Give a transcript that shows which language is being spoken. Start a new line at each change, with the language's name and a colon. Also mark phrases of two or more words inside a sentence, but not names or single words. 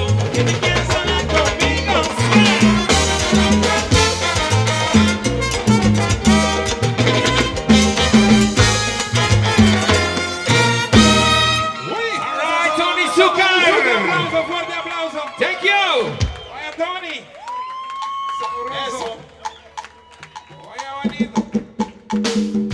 Spanish: que te quieres sonar conmigo.
English: All right, Tony Succar.
Spanish: Fuerte aplauso.
English: Thank you.
Spanish: Oye, Tony. Sabroso. Oye, bonito.